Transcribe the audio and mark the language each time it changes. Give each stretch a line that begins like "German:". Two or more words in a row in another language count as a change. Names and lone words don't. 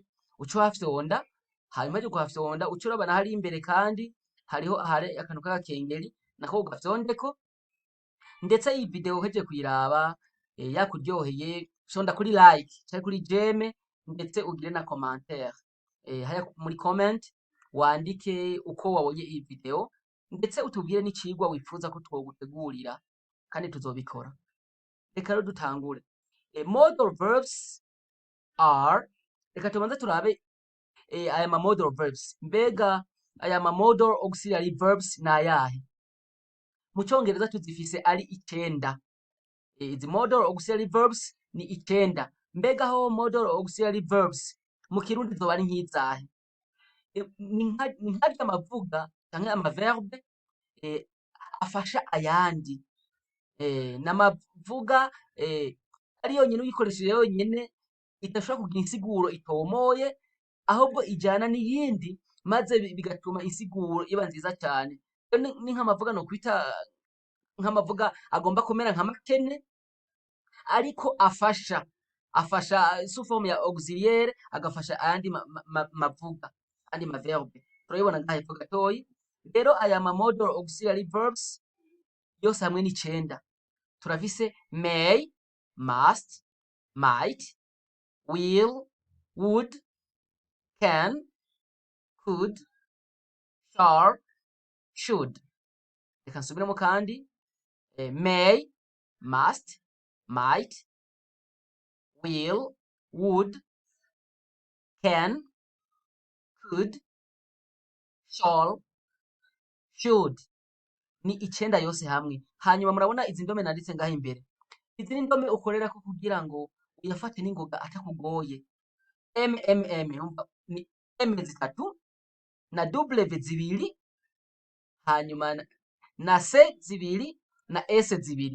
Rundi: Uca uhafyonda, hanyuma uhejeje kuhafyonda uca urabona hari imbere kandi hariho akantu k'agakengeri nako ugafyondeko, ndetse iyi video uhejeje kuyiraba yakuryoheye fyonda kuri like canke kuri j'aime ndetse ugire na commentaire. Haya muri comment wandike uko wabonye iyi video ndetse utubwire n'icigwa wipfuza ko twogutegurira kandi tuzobikora. Reka rero dutangure.
English: Modal verbs are,
Rundi: reka tubanze turabe aya ma
English: modal verbs.
Rundi: Mbega aya ma
English: modal auxiliary verbs
Rundi: ni ayahe? Mu congereza tuzifise ari 9. Izi
English: modal auxiliary verbs
Rundi: ni 9. Mbega ho
English: modal auxiliary verbs
Rundi: mu kirundi zoba ari nk'izahe? Ni nkarya amavuga canke amaverbe afasha ayandi. N'amavuga ari yonyene uyikoresheje yonyene idashobora kugira insiguro itomoye, ahubwo ijana n'iyindi maze bigatuma insiguro iba nziza cane. Ni nk'amavuga nokwita nk'amavuga agomba kumera nka makene ariko afasha
French: sous forme
Rundi: ya auxiliaire, agafasha ayandi mavuga, andi maverbe. Turabibona ngaha hepfo gatoyi. Rero aya ma
English: modal auxiliary verbs
Rundi: yose hamwe ni 9.
English: Turafise may, must, might, will, would, can, could, shall, should.
Rundi: Reka nsubiremo kandi
English: may, must, might, will, would, can, could, shall, should.
Rundi: Ni 9 yose hamwe. Hanyuma murabona izi ndome nanditse ngaho imbere. Izi ni ndome ukorerako kugira ngo uyafate n'ingoga atakugoye. Ni M 3 na W 2 hanyuma na C 2 na S 2.